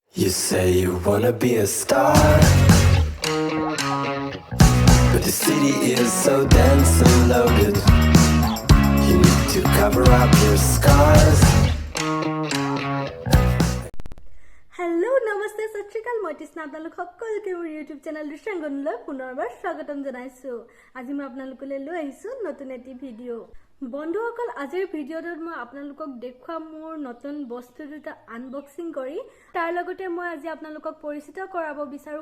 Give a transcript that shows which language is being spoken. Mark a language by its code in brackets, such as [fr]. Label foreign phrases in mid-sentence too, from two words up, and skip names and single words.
[en] You say you wanna be a star, but the city is so dense and loaded. You need to cover up your scars. [as] हेलो नमस्ते [pa] ਸਤ ਸ੍ਰੀ ਅਕਾਲ [as] মই তৃষ্ণা আপোনালোক সকলোকে মোৰ ইউটিউব চেনেল দৃশ্যাংগনলৈ পুনৰবাৰ স্বাগতম জনাইছো আজি মই আপোনালোকলৈ লৈ আহিছো নতুন এটি ভিডিঅ' বন্ধুসকল আজিৰ ভিডিঅ'টোত মই আপোনালোকক দেখুৱাম মোৰ নতুন বস্তু দুটা আনবক্সিং কৰি তাৰ লগতে মই আজি আপোনালোকক পৰিচিত কৰাব বিচাৰো